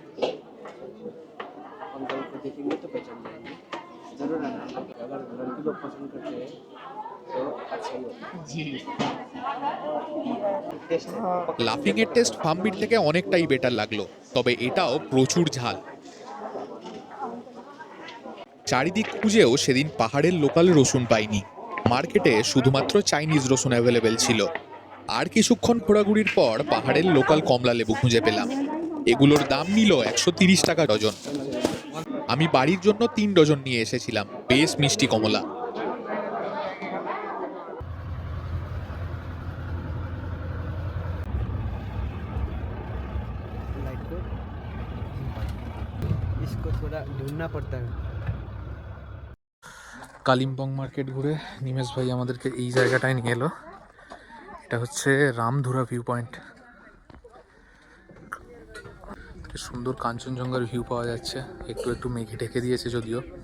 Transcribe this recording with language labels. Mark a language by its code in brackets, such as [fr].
[hi] देखेंगे तो पहचान जाएंगे। जरूर आना, अगर लड़की लोग पसंद करते हैं तो अच्छा ही होगा। जी। [bn] লাফিং এর টেস্ট ফাম্বির থেকে অনেকটাই বেটার লাগলো, তবে এটাও প্রচুর ঝাল। চারিদিক খুঁজেও সেদিন পাহাড়ের লোকাল রসুন পাইনি, মার্কেটে শুধুমাত্র চাইনিজ রসুন অ্যাভেলেবেল ছিল। আর কিছুক্ষণ ঘোরাঘুরির পর পাহাড়ের লোকাল কমলা লেবু খুঁজে পেলাম, এগুলোর দাম নিল 130 টাকা ডজন। আমি বাড়ির জন্য 3 ডজন নিয়ে এসেছিলাম, বেশ মিষ্টি কমলা। [hi] लाइट को इसको थोड़ा ढूंढना पड़ता है। [bn] কালিম্পং মার্কেট ঘুরে নিমেষ ভাই আমাদেরকে এই জায়গাটায় নিয়ে এলো। এটা হচ্ছে রামধুরা ভিউ পয়েন্ট। সুন্দর কাঞ্চনজঙ্ঘার ভিউ পাওয়া যাচ্ছে, একটু একটু মেঘে ঢেকে দিয়েছে যদিও।